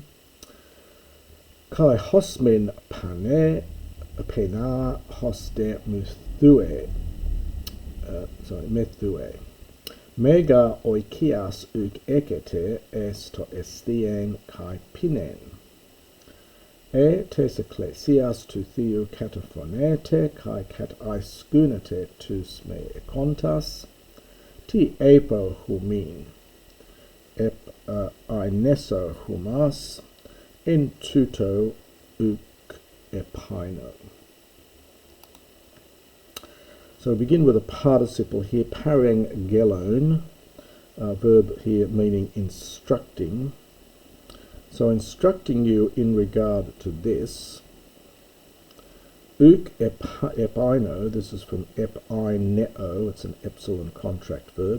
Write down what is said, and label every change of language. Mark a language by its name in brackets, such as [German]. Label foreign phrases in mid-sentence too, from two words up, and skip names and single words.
[Greek] καὶ ὃς μὲν πεινᾷ ὃς δὲ μεθύει. μὴ γὰρ οἰκίας οὐκ ἔχετε εἰς τὸ ἐσθίειν καὶ πίνειν. τῆς ἐκκλησίας τοῦ θεοῦ καταφρονεῖτε καὶ καταισχύνετε τοὺς μὴ ἔχοντας. τί εἴπω ὑμῖν; ἐπαινέσω ὑμᾶς. ἐν τούτῳ οὐκ ἐπαινῶ. [English] So we begin with a participle here, parangelon, verb here meaning instructing. So instructing you in regard to this. [Greek] οὐκ ἐπαινῶ, [English] this is from epaineo, it's an epsilon contract verb.